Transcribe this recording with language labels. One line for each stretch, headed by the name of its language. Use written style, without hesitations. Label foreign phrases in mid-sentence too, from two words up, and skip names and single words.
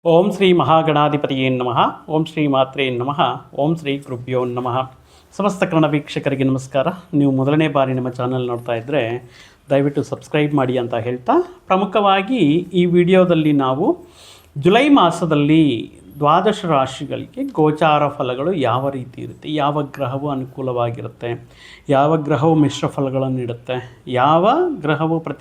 Sanskrit: ಓಂ ಶ್ರೀ ಮಹಾಗಣಾಧಿಪತಿಯೇ ನಮಃ. ಓಂ ಶ್ರೀ ಮಾತ್ರೇ ನಮಃ. ಓಂ ಶ್ರೀ ಗುರುಭ್ಯೋ ನಮಃ.
Kannada: ಸಮಸ್ತ ಕನ್ನಡ ವೀಕ್ಷಕರಿಗೆ ನಮಸ್ಕಾರ. ನೀವು ಮೊದಲನೇ ಬಾರಿ ನಮ್ಮ ಚಾನಲ್ ನೋಡ್ತಾ ಇದ್ದರೆ ದಯವಿಟ್ಟು ಸಬ್ಸ್ಕ್ರೈಬ್ ಮಾಡಿ ಅಂತ ಹೇಳ್ತಾ, ಪ್ರಮುಖವಾಗಿ ಈ ವಿಡಿಯೋದಲ್ಲಿ ನಾವು ಜುಲೈ ಮಾಸದಲ್ಲಿ ದ್ವಾದಶ ರಾಶಿಗಳಿಗೆ ಗೋಚಾರ ಫಲಗಳು ಯಾವ ರೀತಿ ಇರುತ್ತೆ, ಯಾವ ಗ್ರಹವು ಅನುಕೂಲವಾಗಿರುತ್ತೆ, ಯಾವ ಗ್ರಹವು ಮಿಶ್ರ ಫಲಗಳನ್ನು ನೀಡುತ್ತೆ, ಯಾವ ಗ್ರಹವು